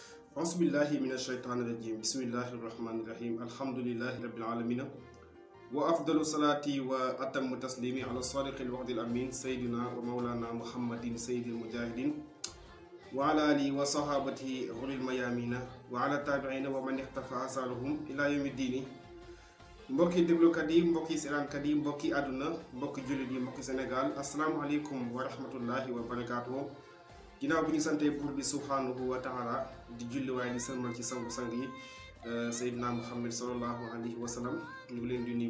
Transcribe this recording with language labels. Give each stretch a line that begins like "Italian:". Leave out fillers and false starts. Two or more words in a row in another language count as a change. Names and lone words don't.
Arabic: أعوذ بالله من الشيطان الرجيم بسم الله الرحمن الرحيم الحمد لله رب العالمين وأفضل الصلاة وأتم التسليم على الصادق الوعد الأمين سيدنا ومولانا محمد سيد المجاهدين وعلى آله وصحابته غر الميامين وعلى التابعين ومن اختفى آثارهم إلى يوم الدين
Wolof: mbokki déglukat yi mbokki seetaankat yi mbokki àdduna mbokki jullit yi mbokki Sénégal
Arabic: السلام عليكم ورحمة الله وبركاته.
Wolof: ginnaaw bi ñu santee buur bi
Arabic: سبحانه وتعالى
Wolof: di julli waaye di sëlmal ci sangu-sang yi Seydina Muhammad
Arabic: صلى الله عليه وسلم
Wolof: ñu ngi leen di nuyu bu